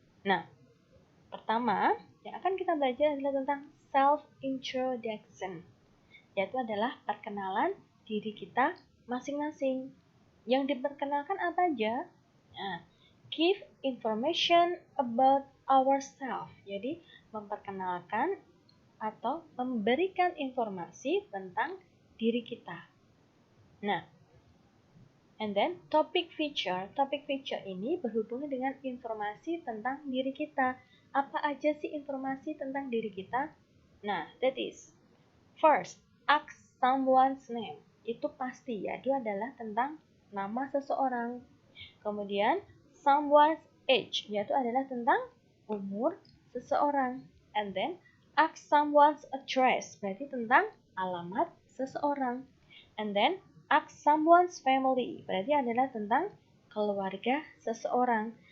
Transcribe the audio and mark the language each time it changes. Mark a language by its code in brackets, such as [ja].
[id] Nah, pertama yang akan kita belajar adalah tentang self-introduction, yaitu adalah perkenalan diri kita masing-masing. Yang diperkenalkan apa aja? [en] Nah, give information about ourselves. [id] Jadi, memperkenalkan atau memberikan informasi tentang diri kita. [en] Nah, and then topic feature. [id] Topic feature ini berhubungan dengan informasi tentang diri kita. Apa aja sih informasi tentang diri kita? [en] Nah, that is first, ask someone's name. [id] Itu pasti ya, itu adalah tentang nama seseorang. Kemudian, [en] someone's age, [id] yaitu adalah tentang umur seseorang. [en] And then, ask someone's address, [id] berarti tentang alamat seseorang. [en] And then, ask someone's family, [id] berarti adalah tentang keluarga seseorang.